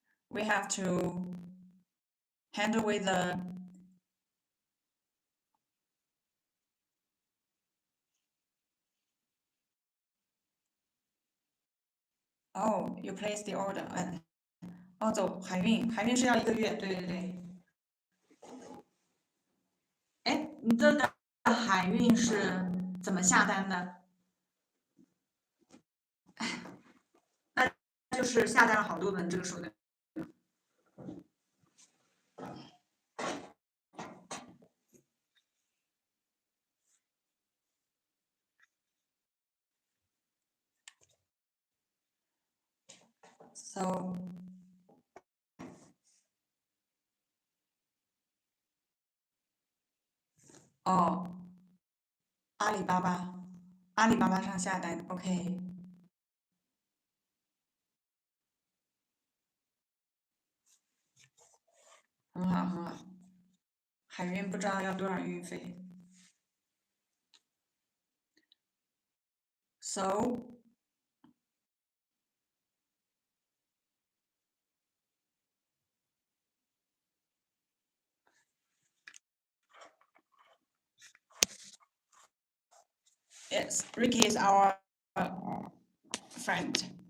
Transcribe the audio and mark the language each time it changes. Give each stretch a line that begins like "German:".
English: We have to handle with the Oh, you place the order.
Chinese: 走海运是要1个月，对对对。哎，你这个海运是怎么下单的？那就是下单了好多本这个书的。
English: So.
Chinese: 哦，阿里巴巴上下单 ，OK。很好很好。海运不知道要多少运费。
English: So yes, Ricky is our friend.